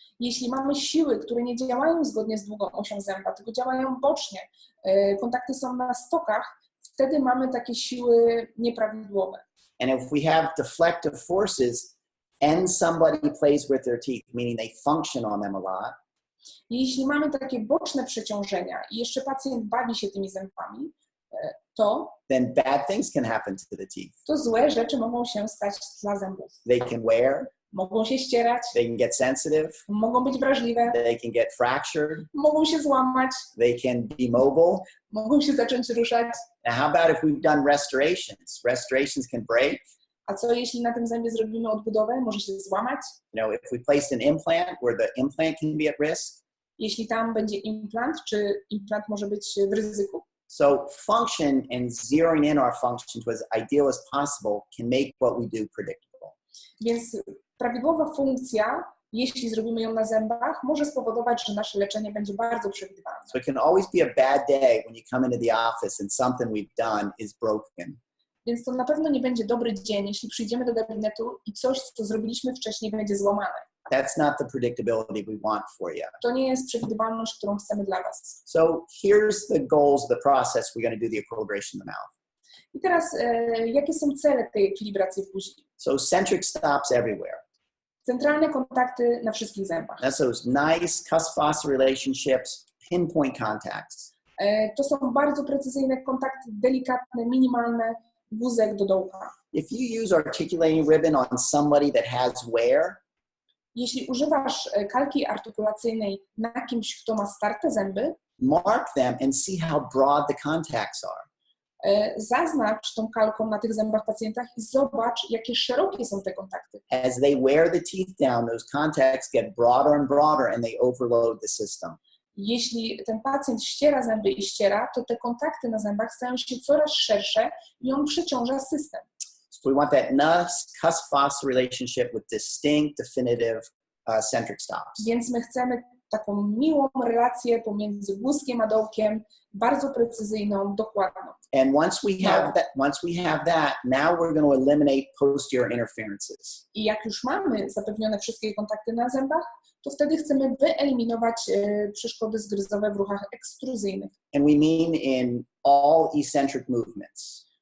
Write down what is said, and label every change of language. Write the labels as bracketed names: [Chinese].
[Polish] Jeśli mamy siły, które nie działają zgodnie z długą osią zęba, tylko działają bocznie, kontakty są na stokach, wtedy mamy takie siły nieprawidłowe. [English] And if we have deflective forces and somebody plays with their teeth, meaning they function on them a lot, [Polish] jeśli mamy takie boczne przeciążenia i jeszcze pacjent bawi się tymi zębami, [English] then bad things can happen to the teeth. [Polish] To złe rzeczy mogą się stać dla zębów. [English] They can wear, [Polish] mogą się ścierać, [English] they can get sensitive, [Polish] mogą być wrażliwe, [English] they can get fractured, [Polish] mogą się złamać, [English] they can be mobile, [Polish] mogą się zacząć ruszać. [English] Now how about if we've done restorations? Restorations can break. [Polish] A co jeśli na tym zębie zrobimy odbudowę? Może się złamać? [English] If we placed an implant where the implant can be at risk. [Polish] Jeśli tam będzie implant, czy implant może być w ryzyku? [English] So function and zeroing in our function to as ideal as possible can make what we do predictable. [Polish] Więc prawidłowa funkcja, jeśli zrobimy ją na zębach, może spowodować, że nasze leczenie będzie bardzo przewidywalne. [English] So it can always be a bad day when you come into the office and something we've done is broken. [Polish] Więc to na pewno nie będzie dobry dzień, jeśli przyjdziemy do gabinetu i coś, co zrobiliśmy wcześniej, będzie złamane. [English] That's not the predictability we want for you. [Polish] To nie jest przewidywalność, którą chcemy dla Was. [English] So here's the goals of the process we're going to do the equilibration in the mouth. [Polish] I teraz, jakie są cele tej ekwilibracji w buzi? [English] So centric stops everywhere. [Polish] Centralne kontakty na wszystkich zębach. [English] That's those nice cusp-fossa relationships, pinpoint contacts. [Polish] To są bardzo precyzyjne kontakty, delikatne, minimalne, guzek do dołka. [English] If you use articulating ribbon on somebody that has wear, [Polish] jeśli używasz kalki artykulacyjnej na kimś, kto ma starte zęby, [English] mark them and see how broad the contacts are. [Polish] Zaznacz tą kalką na tych zębach pacjenta i zobacz, jakie szerokie są te kontakty. [English] As they wear the teeth down, those contacts get broader and broader and they overload the system. [Polish] Jeśli ten pacjent ściera zęby i ściera, to te kontakty na zębach stają się coraz szersze i on przeciąża system. [English] So we want that nice cusp-fossa relationship with distinct, definitive centric stops. [Polish] Więc my chcemy taką miłą relację pomiędzy guzkiem a dołkiem, bardzo precyzyjną, dokładną. [English] And once we have that, now we're going to eliminate posterior interferences. [Polish] I jak już mamy zapewnione wszystkie kontakty na zębach, to wtedy chcemy wyeliminować przeszkody zgryzowe w ruchach ekstruzyjnych. [English] And we mean in all eccentric movements.